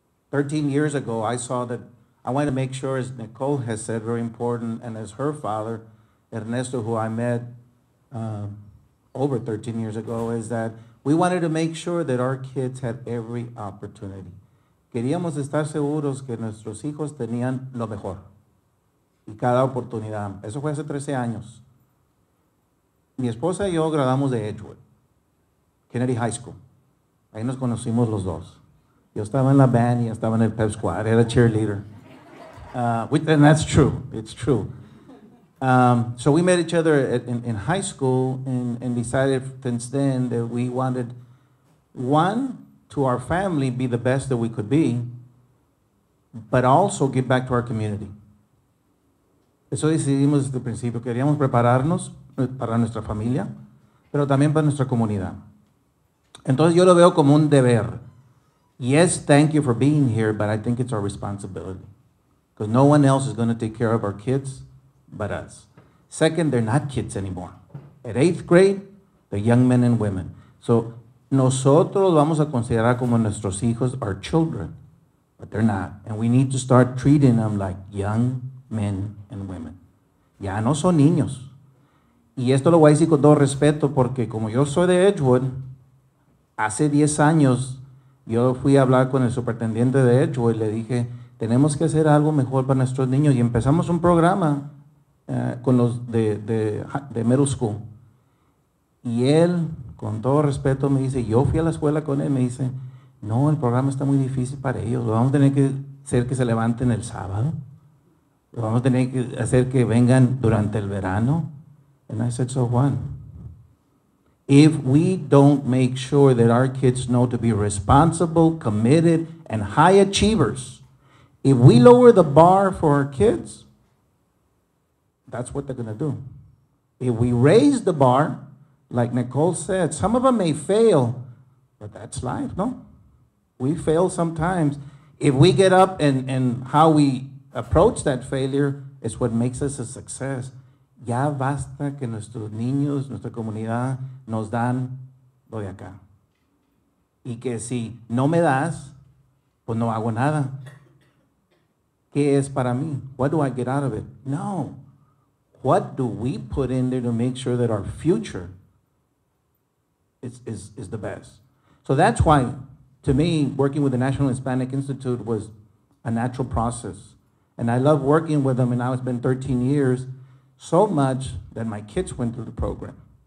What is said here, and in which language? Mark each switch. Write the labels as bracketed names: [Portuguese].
[English] 13 years ago, I saw that I wanted to make sure, as Nicole has said, very important, and as her father, Ernesto, who I met over 13 years ago, is that we wanted to make sure that our kids had every opportunity. [Spanish] Queríamos estar seguros que nuestros hijos tenían lo mejor y cada oportunidad. Eso fue hace 13 años. Mi esposa y yo graduamos de Edgewood, Kennedy High School. Ahí nos conocimos los dos. Yo estaba en la band y ella estaba en el pep squad, era cheerleader. [English] And that's true, it's true. So we met each other in high school and decided since then that we wanted, one, to our family be the best that we could be, but also give back to our community. [Spanish] Eso decidimos desde el principio. Queríamos prepararnos para nuestra familia, pero también para nuestra comunidad. Entonces yo lo veo como un deber. [English] Yes, thank you for being here, but I think it's our responsibility. Because no one else is going to take care of our kids but us. Second, they're not kids anymore. At 8th grade, they're young men and women. [Spanish] So nosotros vamos a considerar como nuestros hijos [English] our children, but they're not. And we need to start treating them like young men and women. [Spanish] Ya no son niños. Y esto lo voy a decir con todo respeto porque como yo soy de Edgewood, hace 10 años yo fui a hablar con el superintendente de Edgewood y le dije, tenemos que hacer algo mejor para nuestros niños. Y empezamos un programa con los de middle school. Y él, con todo respeto, me dice, yo fui a la escuela con él, me dice, no, el programa está muy difícil para ellos. Lo vamos a tener que hacer que se levanten el sábado. Lo vamos a tener que hacer que vengan durante el verano. [English] And I said, so what? If we don't make sure that our kids know to be responsible, committed, and high achievers, if we lower the bar for our kids, that's what they're going to do. If we raise the bar, like Nicole said, some of them may fail, but that's life, no? We fail sometimes. If we get up and how we approach that failure is what makes us a success. [Spanish] Ya basta que nuestros niños, nuestra comunidad, nos dan lo de acá. Y que si no me das, pues no hago nada. ¿Qué es para mí? [English] What do I get out of it? No. What do we put in there to make sure that our future is the best? So that's why, to me, working with the National Hispanic Institute was a natural process. And I love working with them, and now it's been 13 years, so much that my kids went through the program.